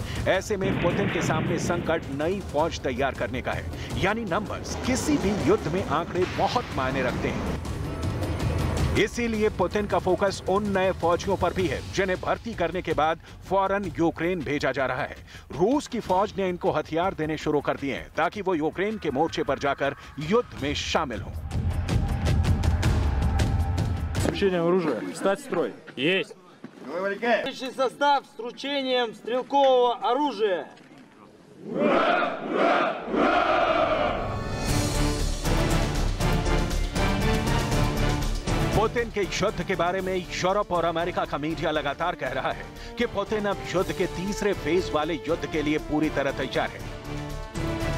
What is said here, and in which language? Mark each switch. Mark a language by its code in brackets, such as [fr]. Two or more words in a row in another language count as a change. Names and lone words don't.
[hi] ऐसे में पुतिन के सामने संकट नई फौज तैयार करने का है, यानी नंबर्स किसी भी युद्ध में आंकड़े बहुत मायने रखते हैं। इसीलिए पुतिन का फोकस उन नए फौजियों पर भी है जिन्हें भर्ती करने के बाद फौरन यूक्रेन भेजा जा रहा है। रूस की फौज ने इनको हथियार देने शुरू कर दिए हैं ताकि वो यूक्रेन के मोर्चे पर जाकर युद्ध में शामिल हों। [ru] Вручением оружия. Встать в строй. Есть. Личный состав с вручением стрелкового оружия. [hi] पुतिन के युद्ध के बारे में यूरोप और अमेरिका का मीडिया लगातार कह रहा है कि पुतिन अब युद्ध के तीसरे फेज वाले युद्ध के लिए पूरी तरह तैयार है।